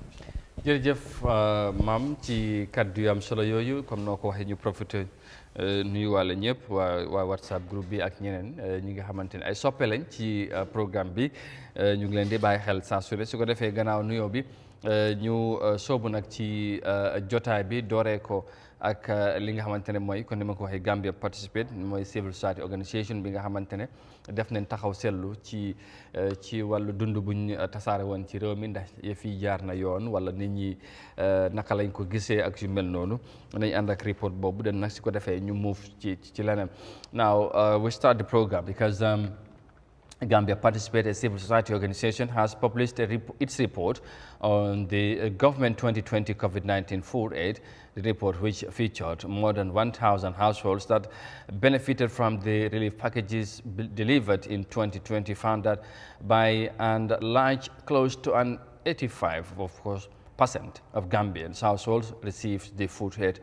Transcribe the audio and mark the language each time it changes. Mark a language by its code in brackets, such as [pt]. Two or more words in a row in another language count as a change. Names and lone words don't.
[wo] jërëjëf maam ci kaddu yu am solo yooyu comme noo ko waxee ñu profité nuyu wàlla ñëpp waa WhatsApp groupe bi ak ñeneen ñi nga xamante ne ay soppe lañ ci programme bi ñu ngi leen di bàyyi xel saa su ne su ko defee gannaaw nuyoo bi ñu soobu nag ci jotaay bi dooree ko ak li nga xamante ne mooy kon ni ma ko waxee Gambia Participate mooy [en] civil society organisation [wo] bi nga xamante ne def nañ taxaw seetlu ci wàllu dund buñ tasaare woon ci réew mi ndax yëf yi jaar na yoon wala nit ñi naka lañ ko gisee ak yu mel noonu nañ ànd ak report boobu den nag si ko defee ñu move ci leneen. [en] Now we start the program because Gambia Participate, a civil society organization, has published its report on the government 2020 COVID-19 food aid. The report, which featured more than 1,000 households that benefited from the relief packages delivered in 2020, found that by and large, close to an 85% of Gambians households received the food aid.